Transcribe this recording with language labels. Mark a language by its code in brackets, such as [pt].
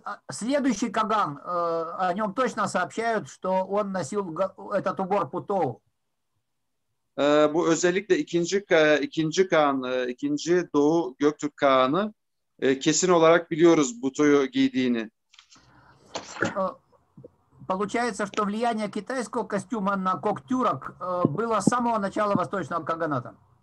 [ru] Следующий Каган, о нем точно сообщают, что он носил этот убор Путоу. [tr] Bu özellikle ikinci Kağan, ikinci Doğu Göktürk Kağan'ı kesin olarak biliyoruz butoyu giydiğini. [ru] Получается, что влияние китайского костюма на коктюрок было с самого начала Восточного Каганата.